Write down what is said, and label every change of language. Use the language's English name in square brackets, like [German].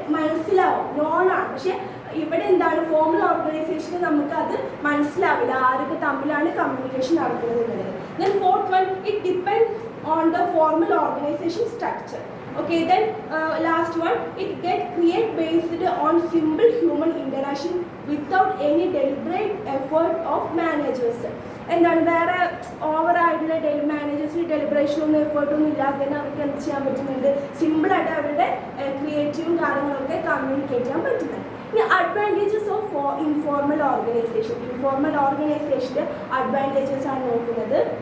[Malayalam] മനസ്സിലാവും, നോണാണ്. പക്ഷെ ഇവിടെ എന്താണ് ഫോമൽ ഓർഗനൈസേഷന് നമുക്ക് അത് മനസ്സിലാവില്ല, ആരൊക്കെ തമ്മിലാണ് കമ്മ്യൂണിക്കേഷൻ നടക്കുന്നത് എന്നുള്ളത്. [English] Then fourth one, it depends on the formal organization structure. Okay, then last one, it get create based on simple human interaction without any deliberate effort of managers. [Malayalam] എന്താണ് വേറെ ഓവറായിട്ടുള്ള മാനേജേഴ്സിന് ഡെലിബറേഷൻ ഒന്നും എഫേർട്ടൊന്നും ഇല്ലാതെ തന്നെ അവർക്ക് എന്ത് ചെയ്യാൻ പറ്റുന്നുണ്ട്, സിമ്പിളായിട്ട് അവരുടെ ക്രിയേറ്റീവും കാര്യങ്ങളൊക്കെ കമ്മ്യൂണിക്കേറ്റ് ചെയ്യാൻ പറ്റുന്നുണ്ട്. ഇനി advantages of informal organisation. Informal ഓർഗനൈസേഷൻ്റെ advantages ആണ് നോക്കുന്നത്.